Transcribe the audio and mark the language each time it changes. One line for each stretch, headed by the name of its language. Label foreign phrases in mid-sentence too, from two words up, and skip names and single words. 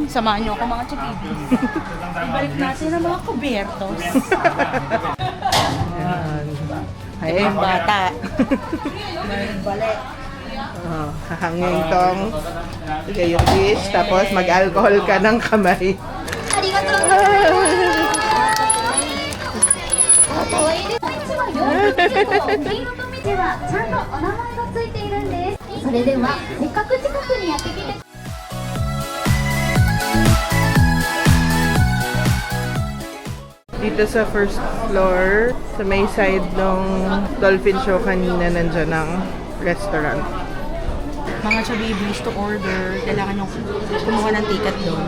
Filipino: Samahan niyo ako mga chikibis. Ibalik natin ang mga kubertos. Ay, yung bata. Balik. Oh, hahangin tong. Sige, yung fish. Tapos mag-alcohol ka ng kamay.
Japanese: ありがとうございます。可愛いです。黄色と緑はちゃんとお名前がついているんです。それではせっかく近くにやってきて
Filipino: Dito sa
English: first floor,
Filipino: sa may side ng
English: dolphin show
Filipino: kanina, nandyan ang restaurant. Mga chabibis
English: to order,
Filipino: kailangan yung kumuha ng ticket doon.